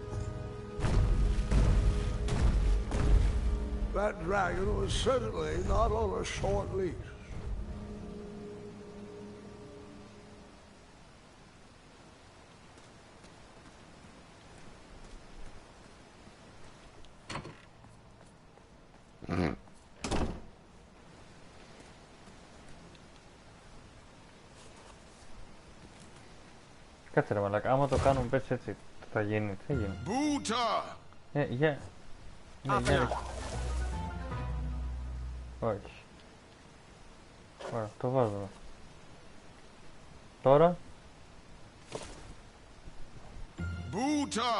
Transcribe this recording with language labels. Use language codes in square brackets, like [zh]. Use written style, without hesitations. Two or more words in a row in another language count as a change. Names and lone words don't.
[en] That dragon was certainly not on a short leash. [el] Κάτσε ρε μαλάκα, άμα το κάνουμε πες έτσι, θα γίνει, τι θα γίνει. Buta! Για... Όχι. Ωραία, το βάζω. Τώρα. Buta!